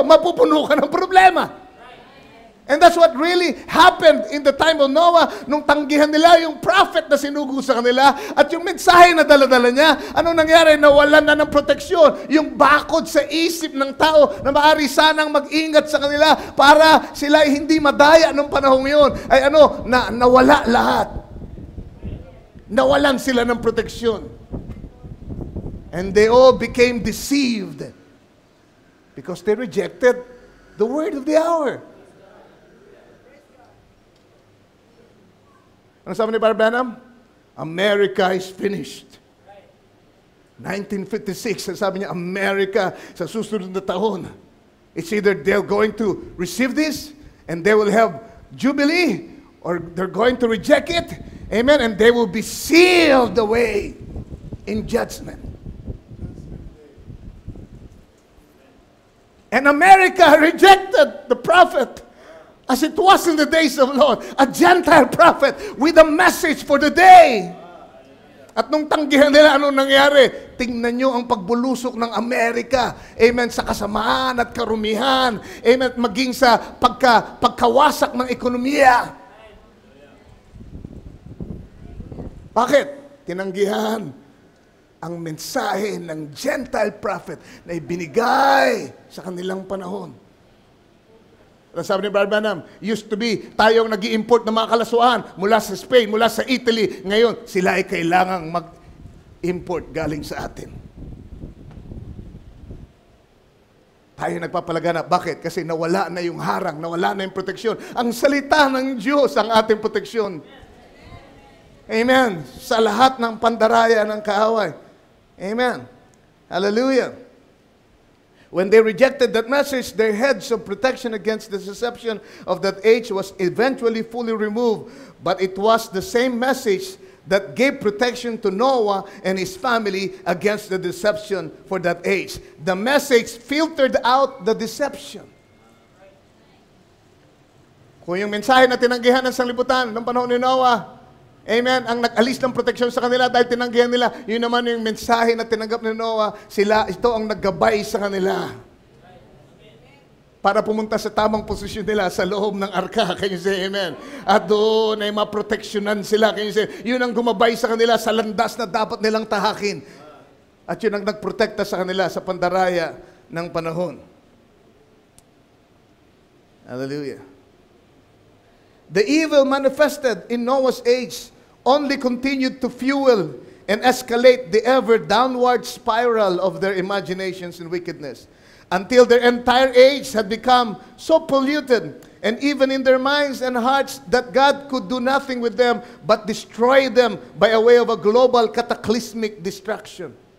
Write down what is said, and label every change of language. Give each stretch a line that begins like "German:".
Filipino: Mapupuno ka ng problema.
English: And that's what really happened in the time of Noah,
Filipino: nung tanggihan nila yung prophet na sinugo sa kanila at yung mensahe na daladala niya. Anong nangyari? Nawalan na ng proteksyon. Yung bakod sa isip ng tao na maaari sanang mag-ingat sa kanila para sila hindi madaya nung panahong yun, ay nawala lahat. Nawalan sila ng proteksyon.
English: And they all became deceived because they rejected the word of the hour.
Filipino: Ano sabi ni Barbanam?
English: America is finished.
Filipino: 1956, sabi niya, America sa susunod na taon.
English: It's either they're going to receive this and they will have jubilee, or they're going to reject it. Amen. And they will be sealed away in judgment. And America rejected the prophet. As it was in the days of Lord, a Gentile prophet with a message for the day.
Filipino: At nung tanggihan nila, anong nangyari? Tingnan nyo ang pagbulusok ng Amerika. Amen. Sa kasamaan at karumihan. Amen. Maging sa pagkawasak ng ekonomiya. Bakit? Tinanggihan ang mensahe ng Gentile prophet na ibinigay sa kanilang panahon. Sabi ni Barbanam,
English: used to be,
Filipino: tayong nag-i-import ng mga kalasuan mula sa Spain, mula sa Italy. Ngayon, sila ay kailangang mag-import galing sa atin. Tayo nagpapalaganap. Bakit? Kasi nawala na yung harang, nawala na yung proteksyon. Ang salita ng Diyos ang ating proteksyon. Amen. Sa lahat ng pandaraya ng kaaway. Amen. Hallelujah.
English: When they rejected that message, their hedge of protection against the deception of that age was eventually fully removed. But it was the same message that gave protection to Noah and his family against the deception for that age. The message filtered out the deception.
Filipino: Kung yung mensahe na tinanggihan ng sanglibutan ng panahon ni Noah, amen, ang nag-alis ng proteksyon sa kanila dahil tinanggihan nila, yun naman yung mensahe na tinanggap ni Noah, ito ang naggabay sa kanila. Para pumunta sa tamang posisyon nila sa loob ng arka.
English: Can you say amen?
Filipino: At doon ay maproteksyonan sila.
English: Can you say,
Filipino: yun ang gumabay sa kanila sa landas na dapat nilang tahakin. At yun ang nagprotekta sa kanila sa pandaraya ng panahon. Hallelujah.
English: The evil manifested in Noah's age only continued to fuel and escalate the ever downward spiral of their imaginations and wickedness, until their entire age had become so polluted, and even in their minds and hearts, that God could do nothing with them but destroy them by a way of a global cataclysmic destruction.